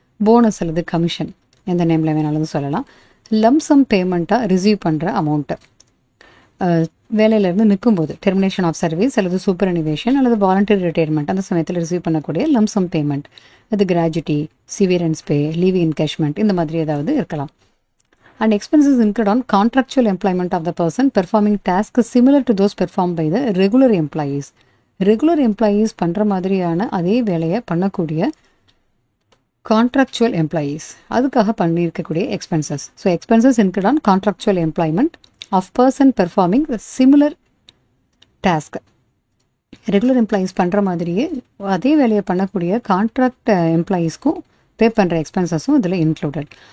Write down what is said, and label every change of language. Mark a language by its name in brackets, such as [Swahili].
[Tamil] Bonus அல்லது commission எந்த நேமில் வேணாலும் சொல்லலாம். லம்சம் பேமெண்ட்டாக ரிசீவ் பண்ணுற அமௌண்ட்டு வேலையிலேருந்து நிற்கும்போது டெர்மினேஷன் ஆஃப் சர்வீஸ் அல்லது சூப்பர் அனிவேஷன் அல்லது வாலண்டரி ரிட்டையர்மெண்ட் அந்த சமயத்தில் ரிசீவ் பண்ணக்கூடிய லம்சம் பேமெண்ட், அது கிராஜுவிட்டி, சிவியரன்ஸ் பே, லீவ் என்கேஷ்மெண்ட் இந்த மாதிரி ஏதாவது இருக்கலாம். [English] And expenses incurred on contractual employment of the person performing tasks similar to those performed by the regular employees. [Tamil] Regular employees பண்ணுற மாதிரியான அதே வேலையை பண்ணக்கூடிய கான்ட்ராக்சுவல் எம்ப்ளாயீஸ் அதுக்காக பண்ணியிருக்கக்கூடிய expenses. [English] So expenses include on contractual employment of person performing similar task. [Tamil] Regular employees பண்ணுற மாதிரியே அதே வேலையை பண்ணக்கூடிய கான்ட்ராக்ட் எம்ப்ளாயீஸ்க்கும் பே பண்ணுற எக்ஸ்பென்சஸும் இதில் இன்க்ளூடட்.